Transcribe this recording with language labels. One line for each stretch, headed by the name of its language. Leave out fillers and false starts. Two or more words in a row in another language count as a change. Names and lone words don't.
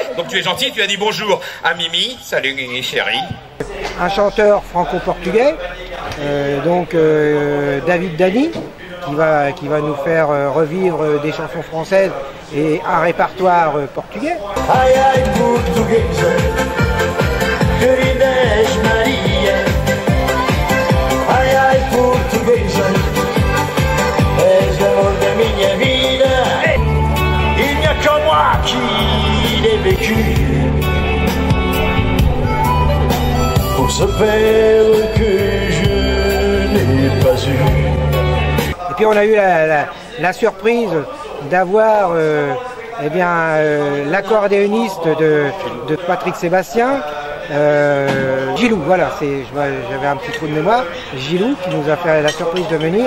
French: Donc tu es gentil, tu as dit bonjour à Mimi. Salut, chérie. Un chanteur franco-portugais, David Dani, qui va nous faire revivre des chansons françaises et un répertoire portugais.
Portuguese: Ai ai portuguesa, queridas Maria. Ai ai portuguesa, és l'amor de minha vida.
French: Il n'y a que moi qui l'ai vécu. Pour ce père que je n'ai pas eu. Et puis on a eu la surprise d'avoir l'accordéoniste de Patrick Sébastien, Gilou, voilà, j'avais un petit trou de mémoire, Gilou qui nous a fait la surprise de venir.